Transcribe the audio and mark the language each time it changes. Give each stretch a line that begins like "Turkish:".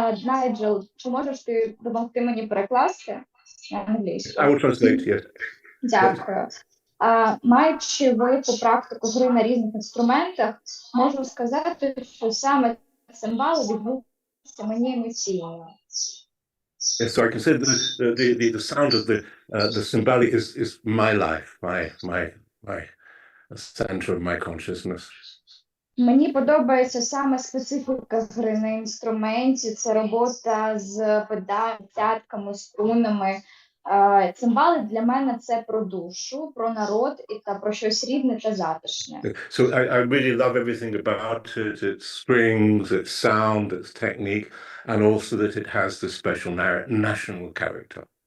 Ukrainian: Найджел, чи можеш ти допомогти мені перекласти на англійську?
English: I will translate, yes. Дякую.
Ukrainian: Маючи велику практику гри на різних інструментах, можу сказати, що саме цимбали відгукуються мені емоційно.
English: Yes, so I can say the sound of the cymbali is my life, my center of my consciousness.
Ukrainian: Мені подобається саме специфіка гри на інструменті, це робота з педалями, цятками, струнами. Цимбали для мене це про душу, про народ і та про щось рідне та затишне.
English: So I really love everything about it, its strings, its sound, its technique, and also that it has this special national character.